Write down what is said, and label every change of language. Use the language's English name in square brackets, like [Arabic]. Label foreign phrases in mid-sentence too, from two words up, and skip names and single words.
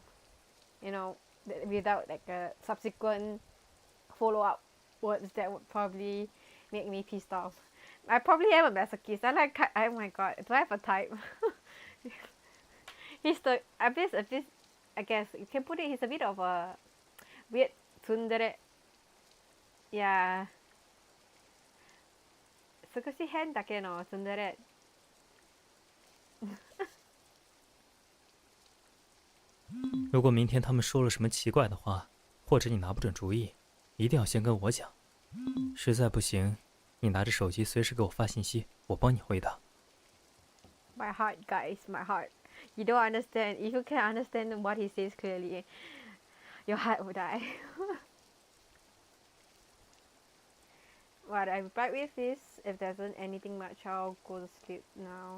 [English] You know, without like a subsequent follow-up words that would probably make me pissed off. I probably am a masochist. I like, oh my god, do I have a type? He's the, a bit, I guess you can put it, he's a bit of a weird tsundere. [Japanese] Yeah. 少し変だけのtsundere. [Chinese] 如果明天他们说了什么奇怪的话，或者你拿不准主意，一定要先跟我讲。实在不行，你拿着手机随时给我发信息，我帮你回答。 [English] My heart, guys, my heart. You don't understand. If you can understand what he says clearly, your heart will die. What I replied with is, if there isn't anything much, I'll go to sleep now.